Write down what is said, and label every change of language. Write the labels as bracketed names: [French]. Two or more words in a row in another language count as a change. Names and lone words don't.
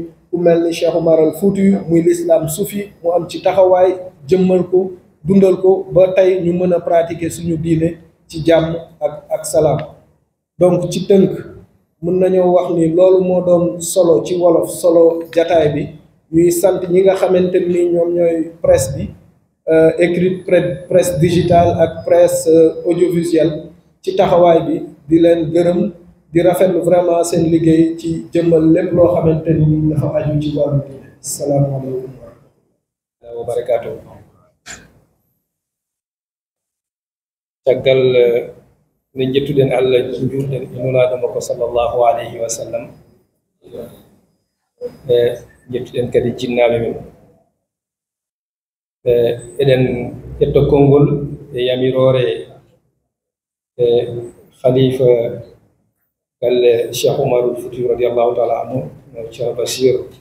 [Wolof] ku mel ni Cheikh Oumar Al Fouti muy [French] l'islam sufi [Wolof] mu am ci taxawaay jëmmal ko dundal ko ba tey ñu mën a pratiquer suñu diine ci jàmm ak salaam donc ci tënk mën nañoo wax ni loolu moo doon solo ci wolof solo jataay bi ñuy sant ñi nga xamante ni ñoom ñooy presse bi écrite [French] presse digitale [Wolof] ak [French] presse audiovisuelle [Wolof] ci taxawaay bi di leen gërëm di rafetlu vraiment seen liggéey ci jëmmal lépp loo xamante ni dafa aju ci wàllu diine. [Arabic] السلام عليكم ورحمة الله وبركاته. [Fula] caggal ne jettuɗen Allah jurɗen nulaɗoma ko [Arabic] صلى الله عليه وسلم [Fula] e jettuɗen kadi jinnaɓe men eɗen ƴetta konngol e yamirore e khalifa galle Cheikh Oumarul Fouti [Arabic] رضي الله تعالى عنه [Fula] no Cheikh Basir